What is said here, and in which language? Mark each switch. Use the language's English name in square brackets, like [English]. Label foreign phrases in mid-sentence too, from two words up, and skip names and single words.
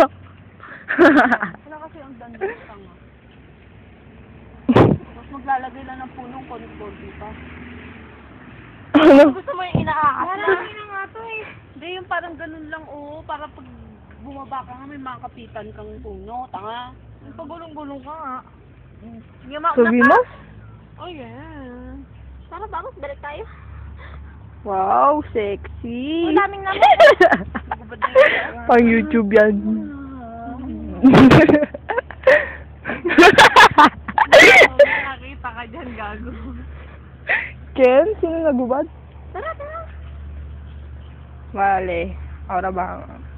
[Filipino] Wala kasi ang dandang tanga. Tapos maglalagay lang ng punong konit-konti pa. Ano? Gusto mo yung inaakas na? Marami na nga to eh. Hindi, yung parang ganun lang oo. Para pag bumaba ka nga, may makapitan kang puno. Tanga. Yung pagulong-gulong ka nga. [Spanish] Subimos? [English] Oh yeah. [Spanish] Tara, vamos, [Filipino] balik tayo. [English] Wow, sexy. [Filipino] Ang daming naman. Pang YouTube yan. Nakita ka dyan, gago. Ken? Sino nagubad? Tara, tara. [Spanish] Vale. Ahora vamos.